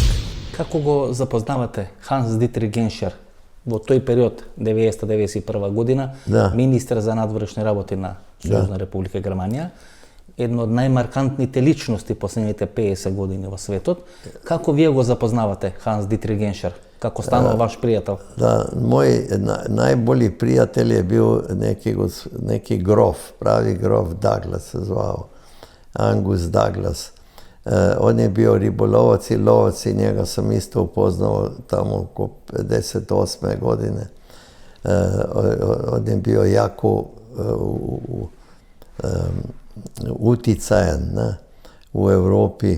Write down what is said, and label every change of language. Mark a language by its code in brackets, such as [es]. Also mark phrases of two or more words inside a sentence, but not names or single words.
[mk] Како го запознавате Ханс Дитрих Геншер во тој период, 90-91 година, министер за надворешни работи на Сојузна република Германија, едно од најмаркантните личности последните 50 години во светот. Како вие го запознавате Ханс Дитрих Геншер? Како станува ваш пријател? [hr] Da, moj najbolji prijatelj je bio neki grof, pravi grof Douglas se zvao, Angus Douglas. On je bio ribolovac i lovac i njega sam isto upoznao tamo oko 58. godine. On je bio jako uticajan u Europi.